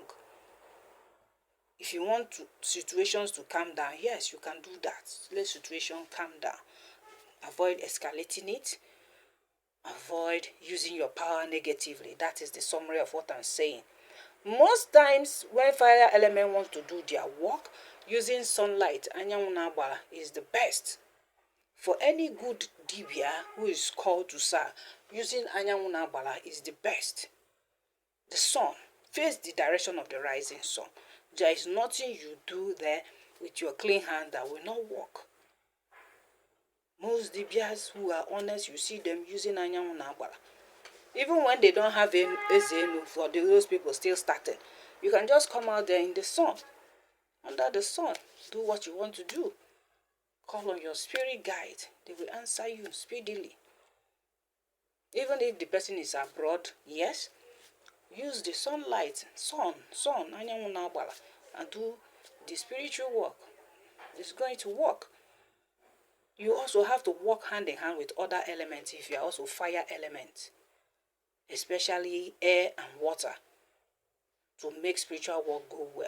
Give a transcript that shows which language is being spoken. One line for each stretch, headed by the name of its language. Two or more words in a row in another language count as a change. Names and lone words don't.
English: If you want situations to calm down, yes, you can do that. Let situation calm down. Avoid escalating it. Avoid using your power negatively. That is the summary of what I'm saying. Most times, when fire element wants to do their work, using sunlight,
Igbo: anyanwụ na-agbara,
English: is the best. For any good dibia who is called to serve, using
Igbo: anyanwụ na-agbara
English: is the best. The sun, face the direction of the rising sun. There is nothing you do there with your clean hand that will not work. Most dibias who are honest, you see them using
Igbo: anyanwụ na-agbara.
English: Even when they don't have ezenu, for those people still starting, you can just come out there in the sun, under the sun, do what you want to do. Call on your spirit guide. They will answer you speedily. Even if the person is abroad, yes, use the sunlight,
Igbo: anyanwụ na-agbara,
English: and do the spiritual work. It's going to work. You also have to work hand in hand with other elements if you are also fire elements, especially air and water, to make spiritual work go well.